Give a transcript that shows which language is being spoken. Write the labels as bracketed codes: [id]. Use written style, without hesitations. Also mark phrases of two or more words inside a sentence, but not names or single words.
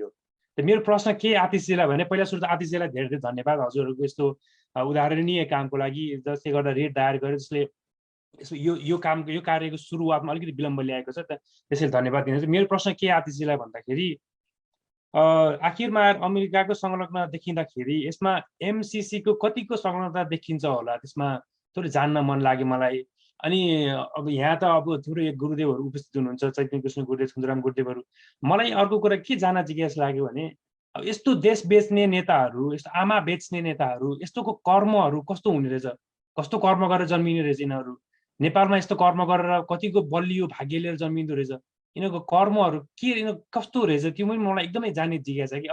[ne] त मेरो प्रश्न के आतिशजीलाई भने, पहिला सुरु त आतिशजीलाई धेरै धेरै धन्यवाद हजुरहरूको यस्तो उदाहरणीय कामको लागि, जसले गर्दा रेट दायर गर्यो, जसले यो कार्यको सुरुवातमा अलिकति विलम्ब ल्याएको छ, त्यसैले धन्यवाद दिनुहुन्छ। मेरो प्रश्न के आतिशजीलाई भन्दाखेरि, आखिरमा अमेरिकाको संलग्न देखिँदाखेरि यसमा एमसिसीको कतिको संलग्नता देखिन्छ होला, त्यसमा थोरै जान्न मन लाग्यो मलाई। अनि अब यहाँ त अब थुप्रै गुरुदेवहरू उपस्थित हुनुहुन्छ, चैतन्य कृष्ण गुरुदेव, सुन्दराम गुरुदेवहरू। मलाई अर्को कुरा के जान्न जिज्ञासा लाग्यो भने, अब यस्तो देश बेच्ने नेताहरू, यस्तो आमा बेच्ने नेताहरू, यस्तोको कर्महरू कस्तो हुने रहेछ, कस्तो कर्म गरेर जन्मिने रहेछ यिनीहरू। नेपालमा यस्तो कर्म गरेर कतिको बलियो भाग्य लिएर जन्मिँदो रहेछ, यिनीहरूको कर्महरू के, यिनीहरू कस्तो रहेछ, त्यो पनि मलाई एकदमै जान्ने जिज्ञासा छ कि।